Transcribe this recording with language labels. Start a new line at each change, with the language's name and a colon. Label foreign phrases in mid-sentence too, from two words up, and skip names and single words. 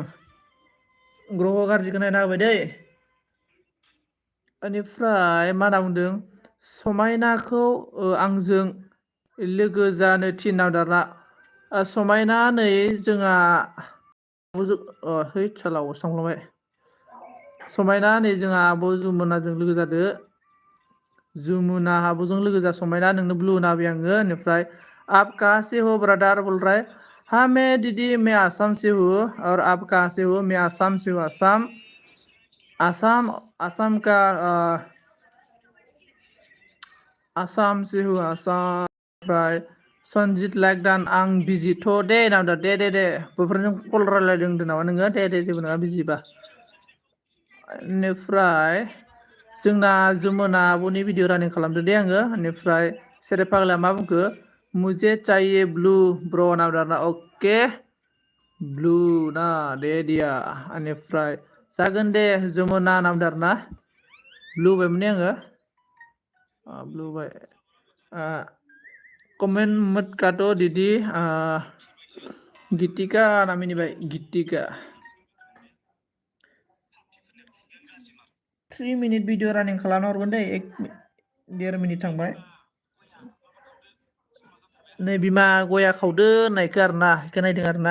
Bodo: ग्रह गाज्रिखौ नायना होबाय दै। बेनिफ्राय मा होनना बुंदों समायनाखौ आंजों लोगो जानो थिननाव दाना। समायना नै जोंहा है सालावसो थांफ्लांबाय। समायना नै जोंहा आब' जुमुनाजों लोगो जादो। जुमुना आब'जों लोगो जा समायना, नोंनो ब्लु होना होबाय आङो।
Hindi: बेनिफ्राय आप कहाँ से हो ब्रदर बोल रहा है? हाँ मैं दीदी मैं आसाम से हूँ। और आप कहाँ से हो? मैं आसाम से हूँ। आसाम का आसाम से हूँ आसाम।
Bodo: ओमफ्राय सनजित लाइक दान आं बिजिथ' दे नांदो दे बेफोरजों कल रायलायदों होनदों नामा नोङो? दे जेबो नङा बिजिबा। बेनिफ्राय जोंना जुमुना आब'नि भिडिअ रानिं खालामदो दे आङो। बेनिफ्राय सेरेब फाग्लाया मा बुंखो?
Hindi: मुझे चाहिए
Bodo: ब्लू ब्र नांदो आरोना। अके ब्लु ना दे दिया। बेनिफ्राय जागोन दे जुमुना नांदो आरोना। ब्लु होबायमोन आङो। ब्लु होबाय।
Hindi: कमेन्ट मत काटो दीदी।
Bodo: गितिका नाम मिनिबाय गितिका। 3 मिनिट भिडिअ रानिं खालामना हरगोन दे, 1.5 मिनिट थांबाय। नै बिमा गया खावदो होननायखौ आरोना, बेखौ नायदों आरोना।